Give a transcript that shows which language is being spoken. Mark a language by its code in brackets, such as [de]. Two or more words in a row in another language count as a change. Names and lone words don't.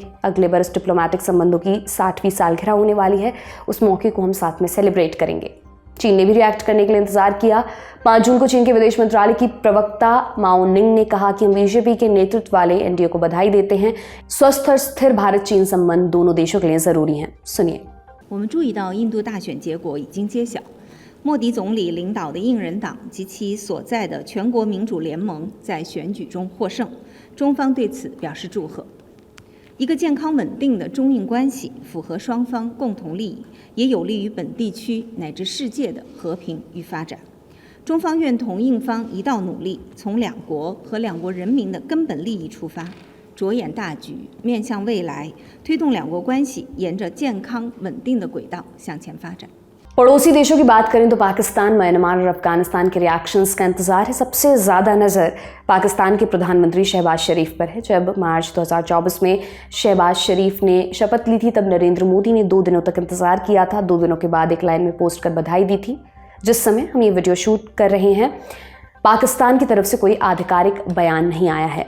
[hi] अगले बरस डिप्लोमेटिक संबंधों की 60वीं सालगिरह होने वाली है। उस मौके को हम साथ में सेलिब्रेट करेंगे। चीन ने भी रिएक्ट करने के लिए इंतजार किया। 5 जून को चीन के विदेश मंत्रालय की प्रवक्ता माओ निंग ने कहा कि हम बीजेपी के नेतृत्व वाले एनडीए को बधाई देते हैं। स्वस्थ और स्थिर भारत चीन संबंध दोनों देशों के लिए जरूरी हैं। सुनिए। [zh] 我们注意到印度大选结果已经揭晓，莫迪总理领导的印人党及其所在的全国民主联盟在选举中获胜，中方对此表示祝贺。一个健康稳定的中印关系符合双方共同利益，也有利于本地区乃至世界的和平与发展。中方愿同印方一道努力，从两国和两国人民的根本利益出发，着眼大局，面向未来，推动两国关系沿着健康稳定的轨道向前发展。 [hi] पड़ोसी देशों की बात करें तो पाकिस्तान, म्यांमार और अफगानिस्तान के रिएक्शंस का इंतजार है। सबसे ज़्यादा नज़र पाकिस्तान के प्रधानमंत्री शहबाज शरीफ पर है। जब मार्च 2024 में शहबाज शरीफ ने शपथ ली थी, तब नरेंद्र मोदी ने 2 दिनों तक इंतजार किया था। 2 दिनों के बाद एक लाइन में पोस्ट कर बधाई दी थी। जिस समय हम ये [en] video shoot [hi] कर रहे हैं, पाकिस्तान की तरफ से कोई आधिकारिक बयान नहीं आया है।